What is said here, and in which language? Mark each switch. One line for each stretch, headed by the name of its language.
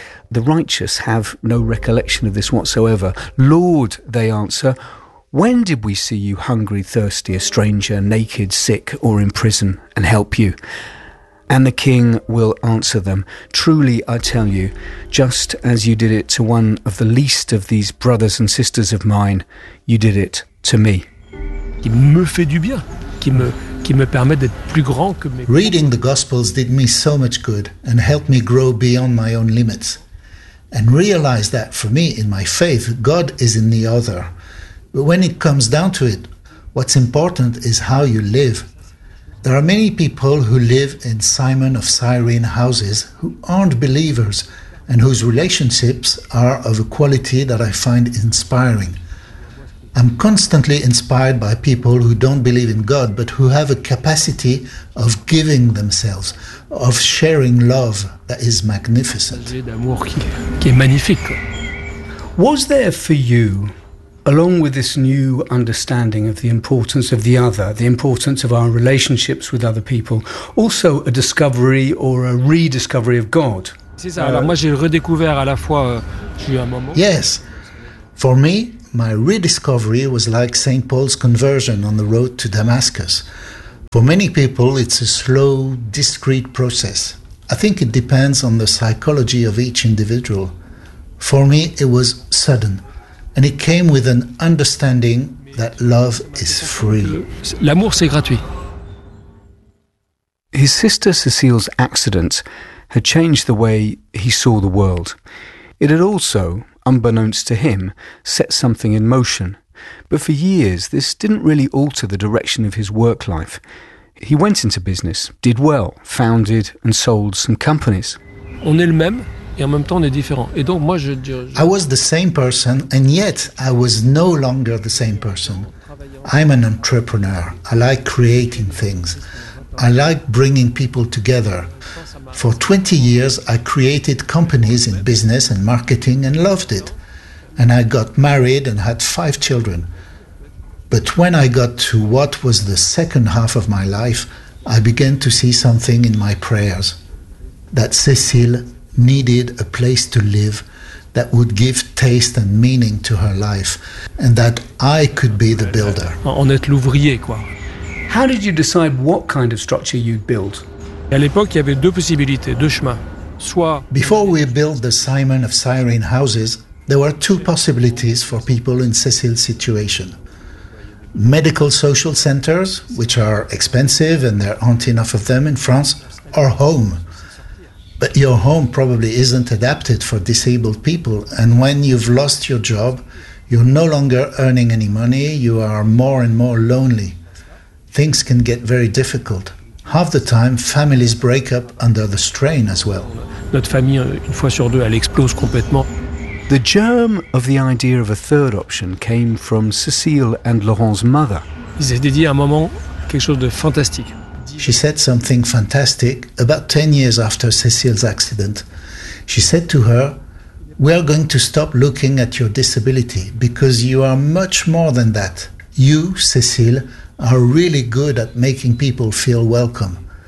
English: The righteous have no recollection of this whatsoever. Lord, they answer, when did we see you hungry, thirsty, a stranger, naked, sick, or in prison, and help you? And the king will answer them, truly I tell you, just as you did it to one of the least of these brothers and sisters of mine, you did it to me.
French: Il me fait du bien, qui me permet d'être plus grand que mes...
English: Reading the Gospels did me so much good and helped me grow beyond my own limits. And realize that for me, in my faith, God is in the other. But when it comes down to it, what's important is how you live. There are many people who live in Simon of Cyrene houses who aren't believers and whose relationships are of a quality that I find inspiring. I'm constantly inspired by people who don't believe in God, but who have a capacity of giving themselves, of sharing love that is magnificent.
French: D'amour qui est magnifique.
English: Was there for you, along with this new understanding of the importance of the other, the importance of our relationships with other people, also a discovery or a rediscovery of God?
French: C'est ça. Alors moi, j'ai redécouvert à la fois, j'ai eu un moment.
English: Yes. For me, My rediscovery was like St. Paul's conversion on the road to Damascus. For many people, it's a slow, discreet process. I think it depends on the psychology of each individual. For me, it was sudden, and it came with an understanding that love is free.
French: L'amour, c'est gratuit.
English: His sister Cécile's accident had changed the way he saw the world. It had also, unbeknownst to him, set something in motion. But for years, this didn't really alter the direction of his work life. He went into business, did well, founded and sold some companies.
French: On est le même, et en même temps on est différent. Et donc moi
English: I was the same person, and yet I was no longer the same person. I'm an entrepreneur. I like creating things. I like bringing people together. For 20 years, I created companies in business and marketing and loved it. And I got married and had 5 children. But when I got to what was the second half of my life, I began to see something in my prayers, that Cécile needed a place to live that would give taste and meaning to her life, and that I could be the builder.
French: En être l'ouvrier, quoi.
English: How did you decide what kind of structure you'd build?
French: À l'époque, il y avait deux possibilités, deux chemins. Soit
English: before we built the Simon of Cyrene houses, there were two possibilities for people in Cécile's situation. Medical social centers, which are expensive and there aren't enough of them in France, or home. But your home probably isn't adapted for disabled people, and when you've lost your job, you're no longer earning any money, you are more and more lonely. Things can get very difficult. Half the time, families break up under the strain as well.
French: Notre famille, une fois sur deux, elle explose complètement.
English: The germ of the idea of a third option came from Cécile and Laurent's mother.
French: Ils avaient dit à un moment quelque chose de fantastique.
English: She said something fantastic about 10 years after Cécile's accident. She said to her, "We are going to stop looking at your disability because you are much more than that. You, Cécile, are really good at making people feel welcome.